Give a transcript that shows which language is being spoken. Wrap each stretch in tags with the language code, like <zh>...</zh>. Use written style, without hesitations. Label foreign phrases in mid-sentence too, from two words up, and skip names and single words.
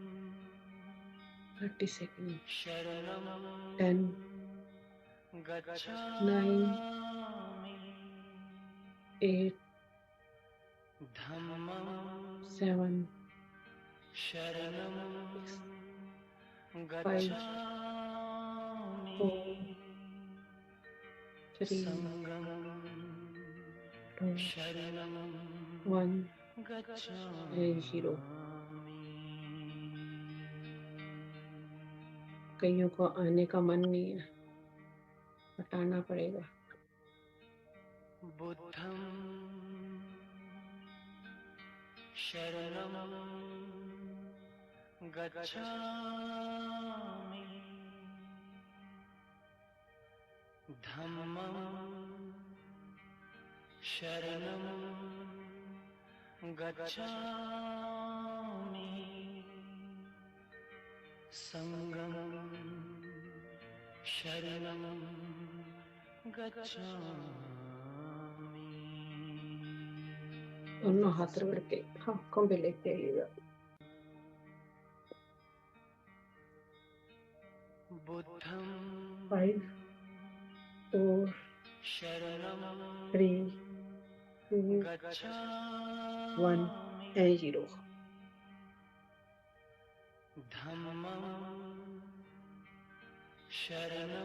<hi>30 सेकेंड। 10 9 8 7 5 4 3</hi> <pi>शरणं 1 गच्छामि। 0।</pi> <hi>कईयों को आने का मन नहीं है, हटाना पड़ेगा।</hi> <pi>बुद्धं शरणं गच्छामि। धम्मं शरणं गच्छामि। संघं शरणं गच्छामि।</pi> <hi>दोनों हाथ रगड़ के आंखों पे लेके आइएगा।</hi> <pi>बुद्धं 5 4 शरणं 3 2 गच्छामि।</pi> <en>1 and 0।</en> <pi>धम्मं शरणं</pi>